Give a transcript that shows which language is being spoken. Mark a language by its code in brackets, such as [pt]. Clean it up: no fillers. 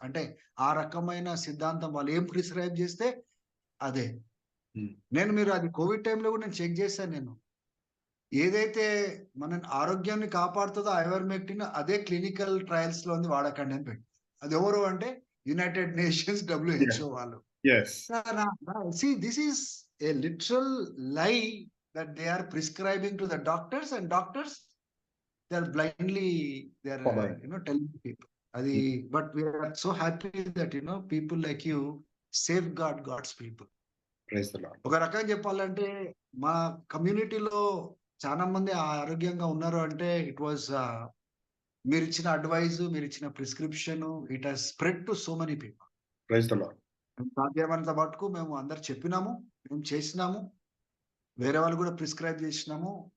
[te] అంటే ఆ రకమైన సిద్ధాంతం వాళ్ళు ఏం ప్రిస్క్రైబ్ చేస్తే అదే. మీరు అది కోవిడ్ టైంలో కూడా నేను చెక్ చేశాను. నేను ఏదైతే మన ఆరోగ్యాన్ని కాపాడుతుందో ఐవర్మెక్టిన్ అదే క్లినికల్ ట్రయల్స్ లో వాడకండి అని పెట్టి, అది ఎవరు అంటే యునైటెడ్ నేషన్స్ WHO వాళ్ళు. [en] See, this is a literal lie that they are prescribing to the doctors, and doctors, they are blindly telling people adi. But we are so happy that people like you safeguard God's people. Praise the Lord. [te] ఒక రకంగా చెప్పాలంటే మా కమ్యూనిటీలో చాలా మంది ఆరోగ్యంగా ఉన్నారు అంటే [en] it was [te] మీరు ఇచ్చిన అడ్వైజ్, మీరు ఇచ్చిన prescription, [en] It has spread to so many people. Praise the Lord. [te] సాధ్యమైనంత మటుకు మేము అందరు చెప్పినాము, మేము చేసినాము, వేరే వాళ్ళు కూడా ప్రిస్క్రైబ్ చేసినాము.